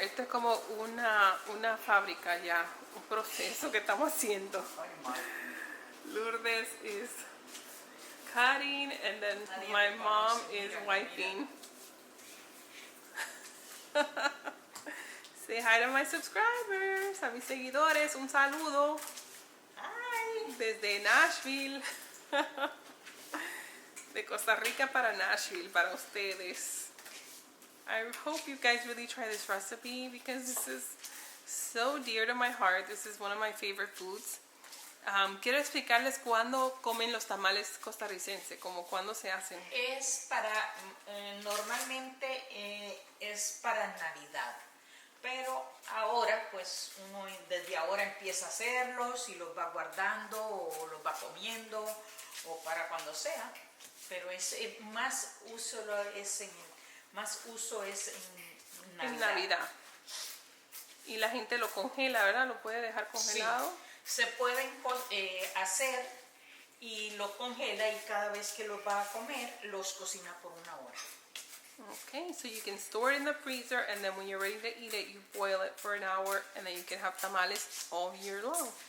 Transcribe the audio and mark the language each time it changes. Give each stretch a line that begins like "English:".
Spanish: Esto es como una fábrica ya, un proceso que estamos haciendo.
English: Lourdes is cutting and then my mom is wiping. Say hi to my subscribers,
Spanish: a mis seguidores, un saludo.
English: Hi.
Spanish: Desde Nashville. De Costa Rica para Nashville, para ustedes.
English: I hope you guys really try this recipe because this is so dear to my heart. This is one of my favorite foods.
Spanish: Quiero explicarles cuándo comen los tamales costarricenses, como cuándo se hacen. Es para, normalmente es para Navidad, pero ahora pues uno desde ahora empieza a hacerlos y los va guardando o los va comiendo o para cuando sea, pero más uso es en Navidad. En Navidad. Y la gente lo congela, ¿verdad? Lo puede dejar congelado. Sí, se pueden hacer y lo congela y cada vez que los va a comer los cocina por 1 hora.
English: Okay, so you can store it in the freezer and then when you're ready to eat it, you boil it for an hour and then you can have tamales all year long.